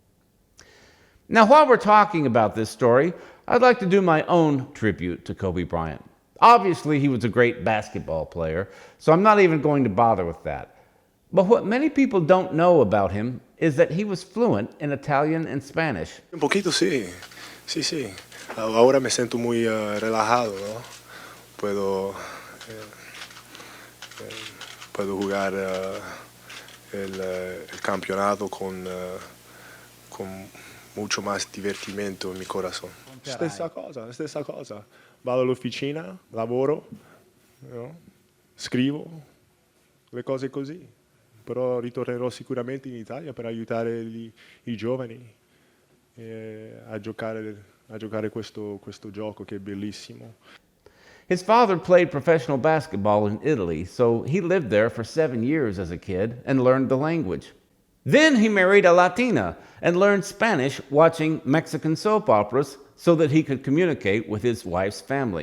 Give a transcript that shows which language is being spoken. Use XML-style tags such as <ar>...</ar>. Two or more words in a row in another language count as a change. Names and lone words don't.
<en>Now, while we're talking about this story, I'd like to do my own tribute to Kobe Bryant. Obviously, he was a great basketball player, so I'm not even going to bother with that. But what many people don't know about him is that he was fluent in Italian and Spanish.</en> <es>Un poquito sí, sí. Ahora me siento muy relajado, ¿no? Puedo jugar el campeonato con mucho más divertimento en mi corazón.</es> <it>Stessa cosa. Vado all'officina, lavoro, no? Scrivo, le cose così. Però ritornerò sicuramente in Italia per aiutare i giovani. a giocare questo gioco che è bellissimo.</it> <en>His father played professional basketball in Italy, so he lived there for 7 years as a kid and learned the language. Then he married a Latina and learned Spanish watching Mexican soap operas so that he could communicate with his wife's family.</en>